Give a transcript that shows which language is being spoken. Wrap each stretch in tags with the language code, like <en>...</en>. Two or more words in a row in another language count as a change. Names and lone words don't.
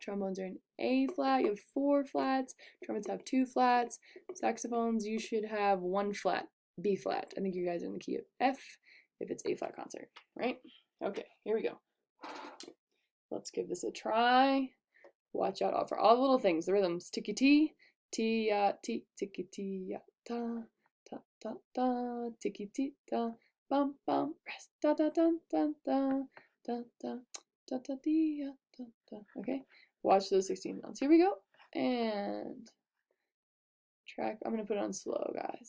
<en>Trombones are in A flat. You have 4 flats. Trumpets have 2 flats. Saxophones, you should have 1 flat, B flat. I think you guys are in the key of F if it's A flat concert, right? Okay, here we go. Let's give this a try. Watch out for all the little things, the rhythms. Ticky tee, tee ya tee, ticky tee ya ta, ta ta ta, ticky tee ta, bum bum, rest da da dun dun da, da da da da dee ya da da. Okay, watch those 16 notes. Here we go. And track. I'm gonna put it on slow, guys.</en>